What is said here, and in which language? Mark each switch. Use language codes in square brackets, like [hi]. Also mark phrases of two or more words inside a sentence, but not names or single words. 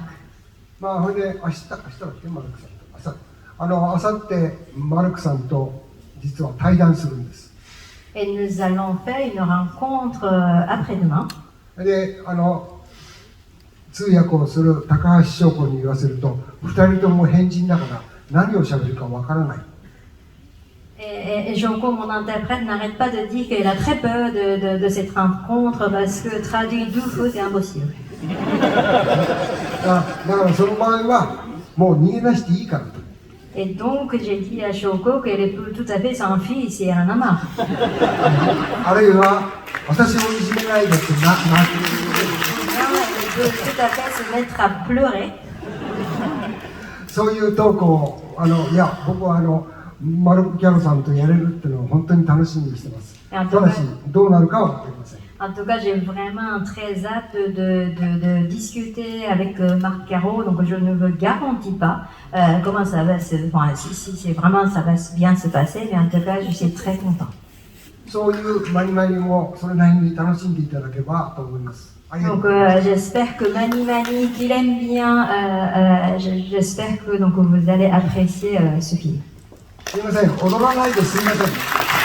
[ja] まあ、それで明日だっけマルクさんとあさってマルクさんと実は対談するんです。 [fr] Et nous allons faire une rencontre après-demain. [ja] で通訳をする高橋翔子に言わせると2人とも変人だから何を喋るかわからない。 [fr] Et Jonko, mon interprète, n'arrête pas de dire qu'elle a très peur de cette rencontre parce que traduire du faux, c'est impossible. [ja] だからその場合はもう逃げ出していいからと。 [fr] Et donc j'ai dit à Shoko qu'elle peut tout à fait s'enfuir si elle en a marre. [ja] あるいは私をいじめないでってなって。 [fr] Elle peut tout à fait se mettre à pleurer. [ja] そういうトークをいや僕はマルク・キャロさんとやれるっていうのを本当に楽しみにしてます。ただしどうなるかは分かりません。 [fr] En tout cas, j'ai vraiment très hâte de discuter avec Marc Caro, donc je ne me garantis pas comment ça va si c'est vraiment ça va bien se passer, mais en tout cas, je suis très content. [ja] そういうマニマニもそれなりに楽しんでいただければと思います。 [fr] Donc j'espère que Mani Mani, qu'il aime bien, j'espère que donc, vous allez apprécier ce film. [ja] すみません、踊らないですみません。